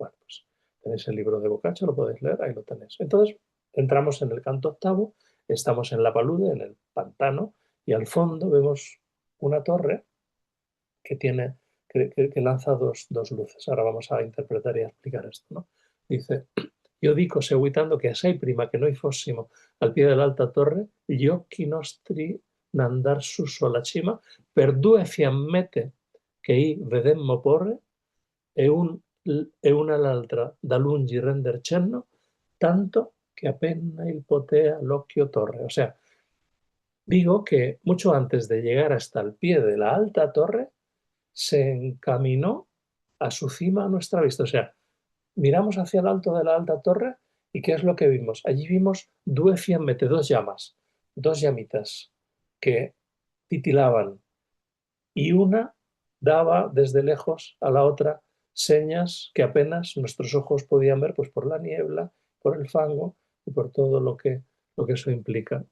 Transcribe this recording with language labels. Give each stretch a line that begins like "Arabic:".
Spanish: Bueno, pues tenéis el libro de Boccaccio, lo podéis leer, ahí lo tenéis. Entonces, entramos en el canto octavo, estamos en la palude, en el pantano, y al fondo vemos una torre que tiene, que lanza dos luces. Ahora vamos a interpretar y a explicar esto, ¿no? Dice,
Italian: io dico seguitando che assai prima che noi fossimo al piede dell'alta torre, gli occhi nostri n'andar su sulla cima per due fiammette che i vedemmo porre e una all'altra da lungi render cenno, tanto che appena il potea l'occhio torre.
Spanish: O sea, digo que mucho antes de llegar hasta el pie de la alta torre, se encaminó a su cima a nuestra vista. O sea, miramos hacia el alto de la alta torre y ¿qué es lo que vimos? Allí vimos
Italian: due fiammette,
Spanish: dos llamas, dos llamitas que titilaban y una daba desde lejos a la otra señas que apenas nuestros ojos podían ver, pues por la niebla, por el fango y por todo lo que eso implica.